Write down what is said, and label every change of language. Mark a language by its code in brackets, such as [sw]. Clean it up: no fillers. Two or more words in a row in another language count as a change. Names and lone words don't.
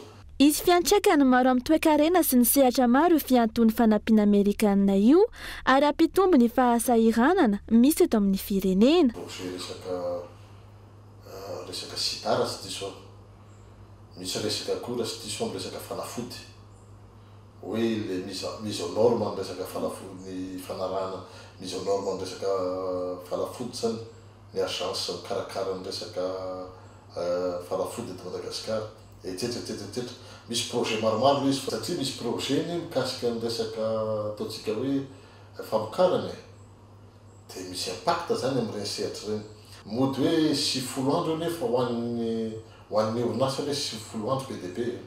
[mg] Izy fiantraikany maro amin'ny toe-karena sy ny sehatra maro io fiantony fanampiana Amerikanina io ary ampitombo ny fahasahiranana misy eto amin'ny firenena. Resaka sitara sy diso misy resaka koa sy diso amin'ny resaka fanafody hoe [fr] le mise aux normes [mg] amin'ny resaka fanafody ny fanarahana [fr] mise aux normes [mg] amin'ny resaka fanafody zany ny agence mikarakara ny resaka fanafody eto Madagasikara etsetsa misy projet maromaro izy satria misy projet ny mikasika ny resaka ataontsika hoe famokarana dia misy impact zany amin'ny sehatra reny mody hoe 90 andro nefa ho an'ny orinasa hoe 90 andro BDP